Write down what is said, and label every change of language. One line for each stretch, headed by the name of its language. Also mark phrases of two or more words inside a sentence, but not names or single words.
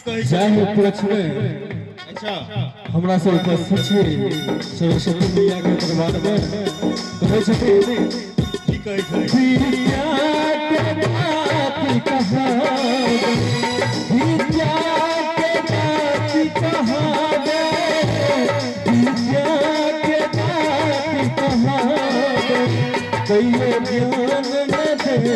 Maithili: जाहि उपलक्ष्य में अच्छा हमरा से उपस्थित छी सरस्वती मैया के दरबार में कहै छथिन की कहै छै विद्या के बाती कहावे विद्या के बाती कहावे विद्या के बाती कहावे कइयो ज्ञान न दे